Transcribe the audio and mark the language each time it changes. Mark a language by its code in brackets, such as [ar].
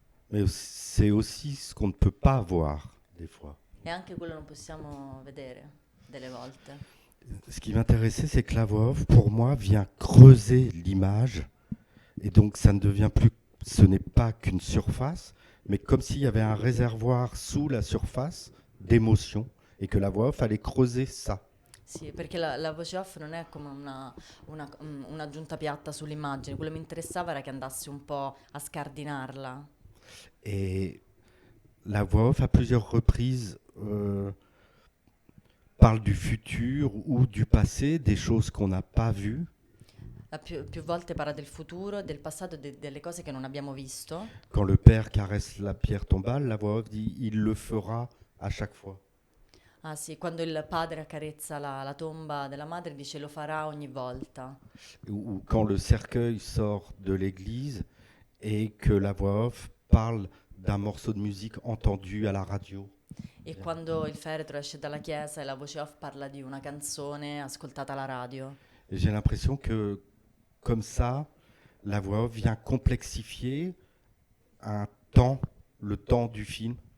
[fr] Mais c'est aussi ce qu'on ne peut pas voir, des fois. [it] E anche quello non possiamo vedere, delle volte. [fr] Ce qui m'intéressait, c'est que la voix off, pour moi, vient creuser l'image. Et donc, ça ne devient plus, ce n'est pas qu'une surface, mais comme s'il y avait un réservoir sous la surface d'émotions et que la voix off allait creuser ça. [it] Sì, perché la voce off non è come un'aggiunta piatta sull'immagine. Quello che mi interessava era che andasse un po' a scardinarla. [fr] Et la voix off, à plusieurs reprises, parle du futur ou du passé, des choses qu'on n'a pas vues. [it] Più volte parla del futuro, del passato, delle cose che non abbiamo visto. [fr] Quand le père caresse la pierre tombale, la voix off dit « il le fera à chaque fois ». [it] Ah sì, quando il padre accarezza la tomba della madre dice lo farà ogni volta. [fr] Ou quand le cercueil sort de l'église et que la voix off parle d'un morceau de musique entendu à la radio. [it] E quando il feretro esce dalla chiesa e la voce off parla di una canzone ascoltata alla radio. [fr] Et j'ai l'impression que, comme ça, la voix off vient complexifier le temps du film.